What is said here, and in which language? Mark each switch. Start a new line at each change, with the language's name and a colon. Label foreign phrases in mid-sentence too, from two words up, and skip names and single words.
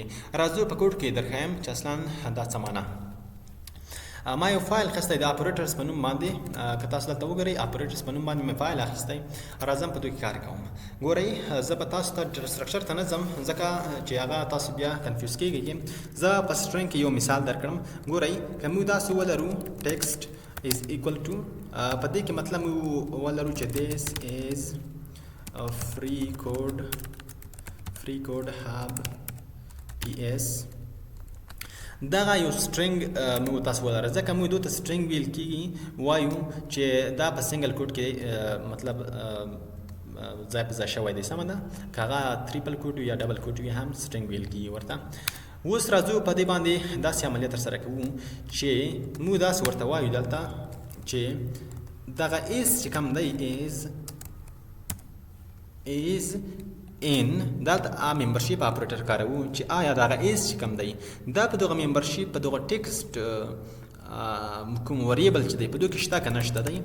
Pashto: راځو په کوډ کې درښیم چې اصلا دا څه معنا. ما یو فایل اخیستی د اپریټرز په نوم باندې، که تاسو دلته وګورئ اپریټرز په نوم باندې مې فایل اخیستی. راځم په دوی کې کار کوم. ګورئ زه به تاسو ته سټرکچر ته نه ځم ځکه چې هغه تاسو بیا کنفیوز کېږئ. زه په سټرینګ کې یو مثال درکړم. ګورئ که موږ داسې ولرو
English: text is equal to,
Pashto: په دې کې مطلب موږ ولرو چې
English: this is a free code hub ps.
Pashto: دغه یو سټرینګ موږ تاسو ولرو، ځکه موږ دوی ته سټرینګ ویل کېږي، وایو چې دا په
English: single quote
Pashto: کې مطلب ځای په ځای شوی دی. سمه ده؟ که هغه
English: triple quote
Pashto: یا
English: double quote
Pashto: وي هم سټرینګ ویل کېږي ورته. اوس راځو په دې باندې داسې عملیه ترسره کوو چې موږ داسې ورته وایو دلته چې دغه ایز چې کوم دی
English: is in
Pashto: دلته
English: membership operator
Pashto: کاروو چې آیا دغه ایز چې کوم دی دا په دغه ممبرشیپ په دغه ټیکسټ کوم وریبل چې دی په دوی کې شته که نه شته دی.